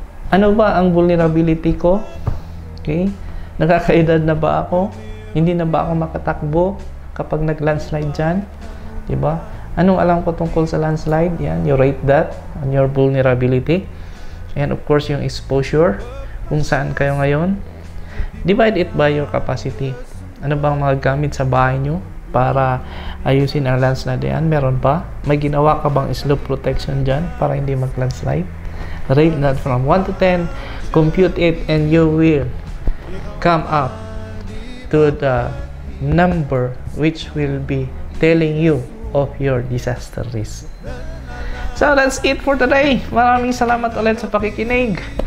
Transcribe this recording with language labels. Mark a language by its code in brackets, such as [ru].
[tl] Ano ba ang vulnerability ko? Okay? Nakakaedad na ba ako? Hindi na ba ako makatakbo kapag nag-landslide dyan? Diba? Anong alam ko tungkol sa landslide? [en] Yan, you rate that on your vulnerability. And of course, yung exposure, [tl] kung saan kayo ngayon. [en] Divide it by your capacity. [tl] Ano bang mga gamit sa bahay nyo para ayusin ang landslide yan? Meron ba? May ginawa ka bang slope protection dyan para hindi mag-landslide? [en] Rate that from 1 to 10, compute it, and you will come up to the number which will be telling you of your disaster risk. So that's it for today. [tl] Maraming salamat ulit sa pakikinig.